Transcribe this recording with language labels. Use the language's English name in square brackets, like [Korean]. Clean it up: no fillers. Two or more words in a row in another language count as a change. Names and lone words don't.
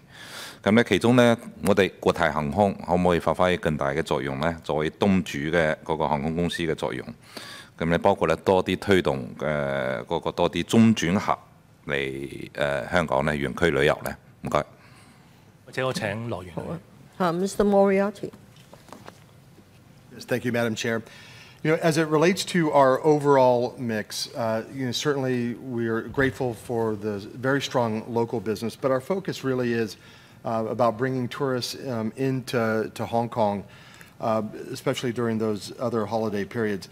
[Cantonese] 咁咧其中咧我哋國泰航空可唔可以發揮更大嘅作用咧？作為東主嘅嗰個航空公司嘅作用。咁咧包括咧多啲推動嗰個多啲中轉客嚟香港咧園區旅遊咧。唔該。或者我請樂園。好啊。Mr. Moriarty. [English] Yes, thank you, Madam Chair. You know, as it relates to our overall mix, certainly we are grateful for the very strong local business, but our focus really is about bringing tourists into Hong Kong, especially during those other holiday periods.